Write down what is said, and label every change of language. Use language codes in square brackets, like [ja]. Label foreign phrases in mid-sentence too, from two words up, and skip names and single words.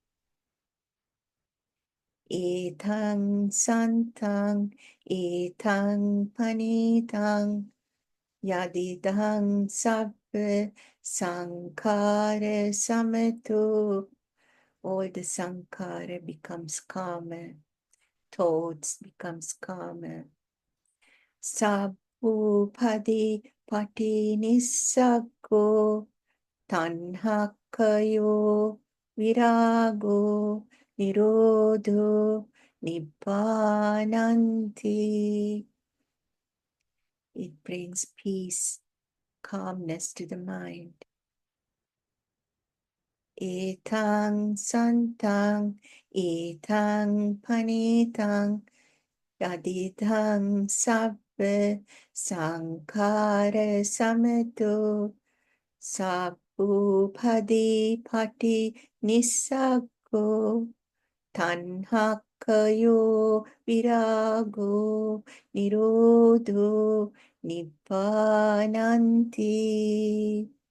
[pi] Etang santang, etang panitang, yadidang sabba sankhara samato. [en] All the sankhara becomes calmer. thoughts becomes calmer. [pi] Sabbupadi pati nissaggo tanhakkayo virago nirodho nibbananti. [en] It brings peace, calmness to the mind. [pi] Etang santang, etang panitang, yadidang sabbe sankhara sameto, sabbupadi pati nissaggo, tanhakkayo virago nirodho nibbananti.